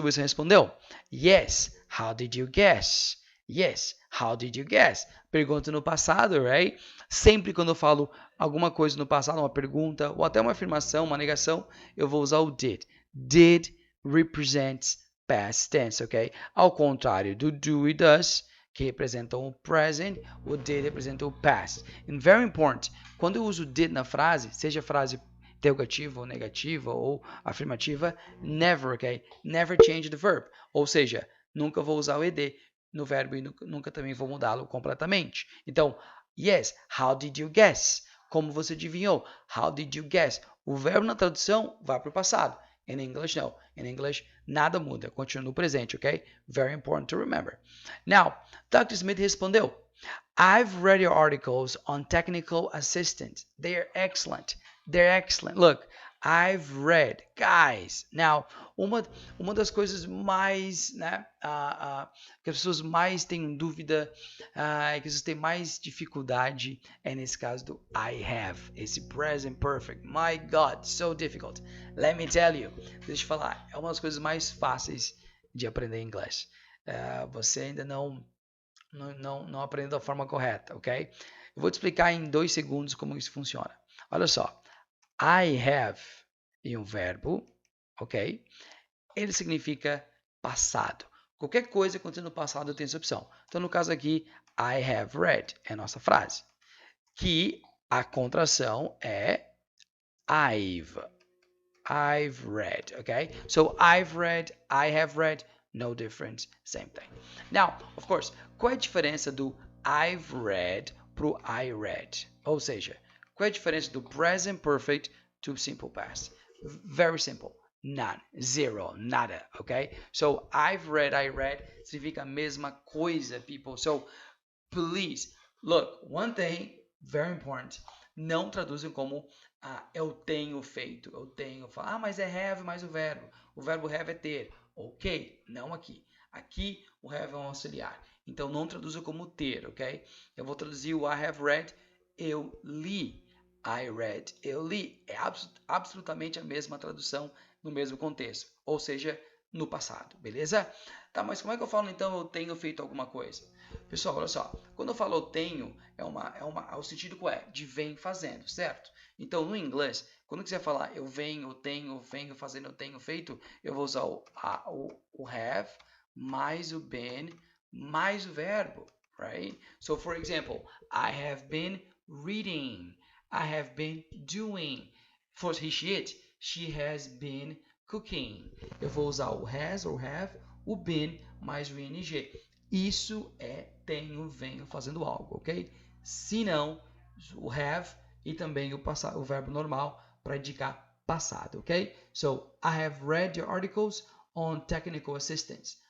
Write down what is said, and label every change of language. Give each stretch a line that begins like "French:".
Portuguese: Wilson respondeu,
English: yes, how did you guess? Yes, how did you guess?
Portuguese: Pergunta no passado,
English: right?
Portuguese: Sempre quando eu falo alguma coisa no passado, uma pergunta, ou até uma afirmação, uma negação, eu vou usar o did.
English: Did represents past tense, ok?
Portuguese: Ao contrário do do e does, que representam o present, o did representa o past.
English: And very important,
Portuguese: quando eu uso did na frase, seja frase interrogativa ou negativa ou afirmativa, never, ok?
English: Never change the verb.
Portuguese: Ou seja, nunca vou usar o ed no verbo e nunca também vou mudá-lo completamente.
English: Então, yes, how did you guess?
Portuguese: Como você adivinhou?
English: How did you guess?
Portuguese: O verbo na tradução vai para o passado.
English: In English, no. In English,
Portuguese: nada muda. Continua no presente,
English: ok? Very important to remember. Now, Dr. Smith respondeu, I've read your articles on technical assistance. They are excellent. They're excellent. Look, I've read.
Portuguese: Guys, now, uma das coisas mais, né, que as pessoas mais têm dúvida, que as pessoas têm mais dificuldade, é nesse caso do I have, esse present perfect.
English: My God, so difficult. Let me tell you.
Portuguese: Deixa eu falar, é uma das coisas mais fáceis de aprender inglês. Você ainda não aprendeu da forma correta, ok? Eu vou te explicar em 2 segundos como isso funciona. Olha só. I have e um verbo, ok? Ele significa passado. Qualquer coisa acontecendo no passado tem essa opção. Então, no caso aqui, I have read é a nossa frase. Que a contração é I've read, ok?
English: So, I've read, I have read, no difference, same thing. Now, of course,
Portuguese: qual é a diferença do
English: I've read pro I read?
Portuguese: Ou seja, qual é a diferença do
English: present perfect to simple past? Very simple. None. Zero. Nada. Okay? So, I've read, I read
Portuguese: significa a mesma coisa,
English: people. So, please, look, one thing, very important,
Portuguese: não traduzem como eu tenho feito, eu tenho. Mas é have mais o verbo. O verbo have é ter. Ok? Não aqui. Aqui, o have é um auxiliar. Então, não traduza como ter, ok? Eu vou traduzir o I have read, eu li. I read, eu li. É absolutamente a mesma tradução no mesmo contexto, ou seja, no passado, beleza? Tá, mas como é que eu falo então eu tenho feito alguma coisa? Pessoal, olha só, quando eu falo eu tenho, o sentido qual é? De vem fazendo, certo? Então, no inglês, quando quiser falar eu venho, eu tenho, venho fazendo, eu tenho feito, eu vou usar o have, mais o been, mais o verbo, right?
English: So, for example, I have been reading. I have been doing. For he, she, it. She has been cooking.
Portuguese: Eu vou usar o has ou have, o been mais o ing. Isso é tenho, venho fazendo algo, ok? Se não, o have e também o verbo normal para indicar passado, ok?
English: So, I have read your articles on technical assistance.